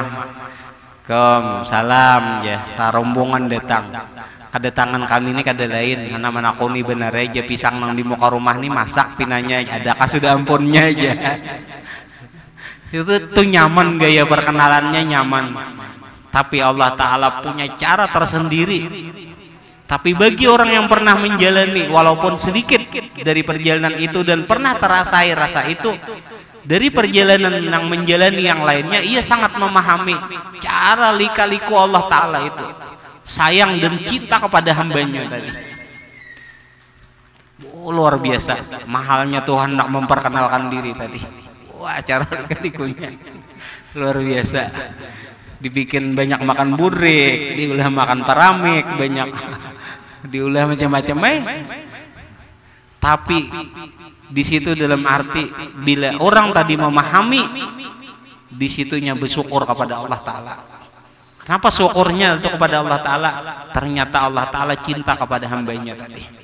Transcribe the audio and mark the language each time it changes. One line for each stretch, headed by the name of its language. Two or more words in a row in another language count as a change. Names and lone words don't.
Banjar: Kom, salam ya, sarombongan datang. Kedatangan kami ini kada lain, karena menakuni benar aja pisang nang di muka rumah nih masak pinanya, adakah sudah ampunnya aja. Itu nyaman gaya perkenalannya nyaman.
Indonesian: Tapi Allah Ta'ala punya cara tersendiri. Tapi bagi orang yang pernah menjalani walaupun sedikit dari perjalanan itu dan pernah terasai rasa itu, dari perjalanan yang menjalani yang lainnya, ia sangat memahami cara lika-liku Allah Ta'ala itu, sayang dan cinta kepada hambanya tadi. Luar biasa mahalnya Tuhan nak memperkenalkan diri tadi. Wah, cara lika-likunya luar biasa.
Banjar: Dibikin banyak makan burik, diulah makan paramik, banyak diulah macam-macam.
Indonesian: Tapi di situ dalam arti bila orang tadi memahami, di situnya bersyukur kepada Allah Ta'ala. Kenapa syukurnya itu kepada Allah Ta'ala? Ternyata Allah Ta'ala cinta kepada hambanya tadi.